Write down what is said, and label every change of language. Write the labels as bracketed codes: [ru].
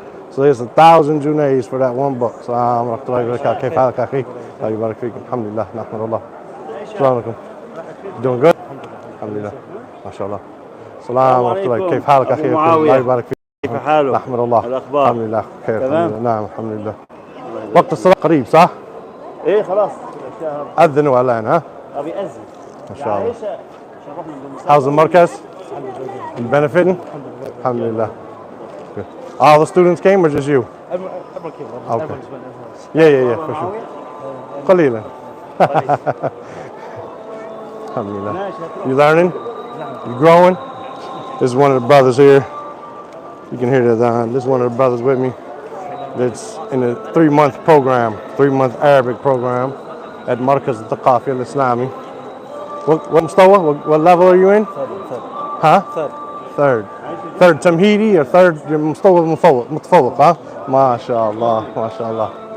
[en] So there's 1,000 junays for that one book. [ar] السلام ورحمة الله وبركاته. كيف حالك أخي؟ الله يبارك فيكم. الحمد لله نحمد الله. السلام عليكم. [en] Doing good؟ [ar] الحمد لله. ما شاء الله. السلام ورحمة الله. كيف حالك أخي؟ الله يبارك فيك. كيف حالك؟ نحمد الله. الأخبار؟ الحمد لله خير. تمام؟ الحمد لله. نعم الحمد لله. وقت الصلاة قريب صح؟ ايه خلاص. أذنوا الآن ها؟ ابي اذن. ما شاء الله. شرفنا بالمساء. [en] How's the مركز? You benefiting? [ar] الحمد لله. [en] Good. All the students came or just you? Okay. Yeah, for sure. قليلا. Alhamdulillah. You learning? You growing? This is one of the brothers here. You can hear that. This is one of the brothers with me. That's in a 3-month program, 3-month Arabic program at Markaz al-Thaqafi al-Islami. What مستوى? What level are you in? Huh? [ar] Third تمهيدي or third مستوى متفوق ها؟ ما شاء الله ما شاء الله.